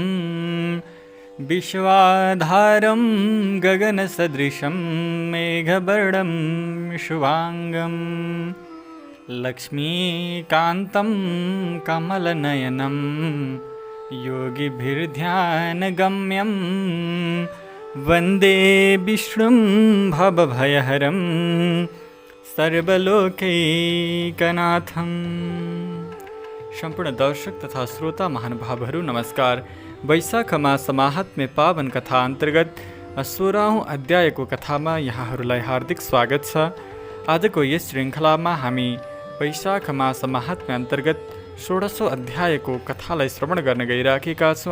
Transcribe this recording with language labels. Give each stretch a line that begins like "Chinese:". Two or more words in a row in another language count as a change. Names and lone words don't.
Sanskrit: विश्वाधारं गगनसदृशं मेघवर्णं शुभाङ्गं लक्ष्मीकान्तं कमलनयनं योगिभिर्ध्यानगम्यं वन्दे विष्णुं भवभयहरं सर्वलोकैकनाथम।
Nepali: सम्पूर्ण दर्शक तथा श्रोता महानुभावहरू नमस्कार। वैशाख मास महात्म्य पावन कथा अन्तर्गत 16औं अध्यायको कथामा यहाँहरूलाई हार्दिक स्वागत छ। आजको यस श्रृङ्खलामा हामी वैशाख मास महात्म्य अन्तर्गत 16औं अध्यायको कथालाई श्रवण गर्न गइराखेका छौँ।